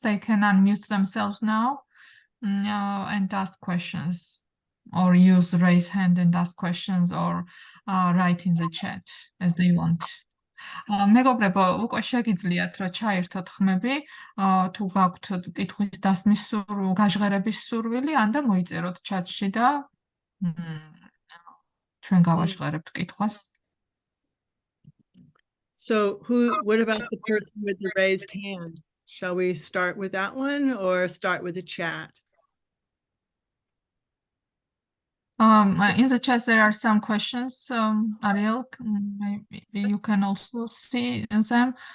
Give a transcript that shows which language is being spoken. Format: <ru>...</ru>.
<en>They can unmute themselves now and ask questions, or use raise hand and ask questions, or write in the chat as they want.</en> <ka>მეგობრებო, უკვე შეგიძლიათ რა ჩაერთოთ ხმები, თუ გაქვთ კითხვის დასმის გაჟღერების სურვილი, ან და მოიწეროთ ჩატში და ჩვენ გავაჟღერებთ კითხვას.</ka> <en>So what about the person with the raised hand? Shall we start with that one or start with the chat? In the chat there are some questions, Ariel, maybe you can also see them.</en>